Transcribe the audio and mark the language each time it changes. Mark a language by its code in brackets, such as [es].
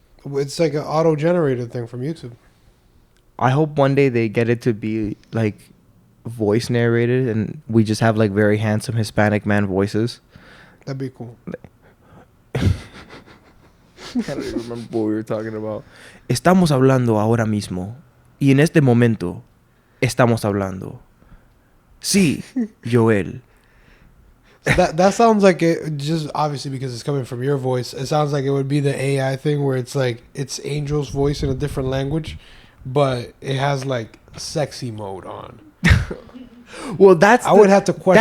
[en] It's like an auto generated thing from YouTube. I hope one day they get it to be, like, voice narrated and we just have, like, very handsome Hispanic man voices. That'd be cool. I don't even remember what we were talking about. [es] Estamos hablando ahora mismo. Y en este momento estamos hablando. Sí, Joel. [en] That sounds like it, just obviously because it's coming from your voice. It sounds like it would be the AI thing where it's like it's Angel's voice in a different language, but it has like sexy mode on. Well, that's I would have to question